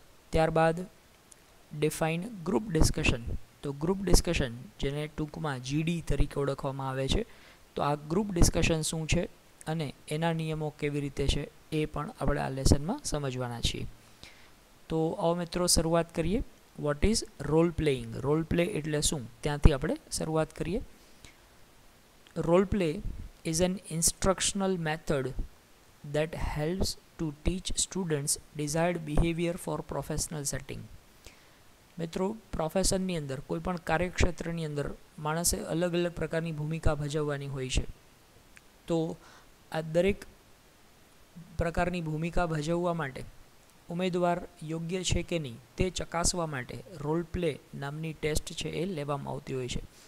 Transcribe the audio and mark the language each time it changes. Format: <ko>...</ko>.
<gu>ત્યારબાદ define group discussion. તો group discussion, જેને ટૂંકમાં GD તરીકે ઓળખવામાં આવે છે, તો આ ગ્રુપ ડિસ્કશન શું છે અને એના નિયમો કેવી રીતે છે એ પણ આપણે આ લેસનમાં સમજવાના છીએ. તો આવો મિત્રો શરૂઆત કરીએ.</gu> <en>What is role playing?</en> <gu>Role play એટલે શું, ત્યાંથી આપણે શરૂઆત કરીએ.</gu> <en>Role play is an instructional method that helps to teach students desired behavior for professional setting.</en> <gu>મિત્રો, પ્રોફેશનની અંદર, કોઈ પણ કાર્યક્ષેત્રની અંદર માણસે અલગ અલગ પ્રકારની ભૂમિકા ભજવવાની હોય છે. તો આ દરેક પ્રકારની ભૂમિકા ભજવવા માટે ઉમેદવાર યોગ્ય છે કે નહીં તે ચકાસવા માટે રોલ પ્લે નામની ટેસ્ટ છે એ લેવામાં આવતી હોય છે.</gu>